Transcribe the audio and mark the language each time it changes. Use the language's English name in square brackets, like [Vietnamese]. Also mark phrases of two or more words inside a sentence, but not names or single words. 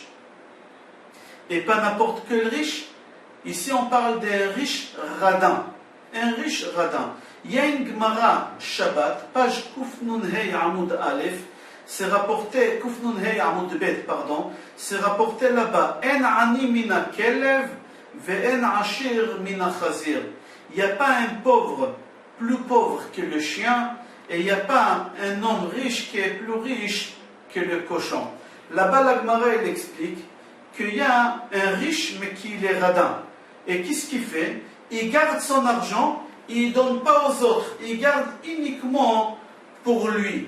[French] Et pas n'importe quel riche. Ici, on parle d'un riche radin. Un riche radin. Il y a une Gemara Shabbat, page [Hebrew] קוף נון הא עמוד אלף, [French] c'est rapporté, [Hebrew] קוף נון הא עמוד בית, [French] pardon, c'est rapporté là-bas, [Hebrew] אין עני מן הכלב, ואין עשיר מן החזיר. [French] Il n'y a pas un pauvre plus pauvre que le chien, et il n'y a pas un homme riche qui est plus riche que le cochon. Là-bas, la Gemara, elle explique qu'il y a un riche, mais qui est radin. Et qu'est-ce qu'il fait? Il garde son argent, il ne donne pas aux autres, il garde uniquement pour lui.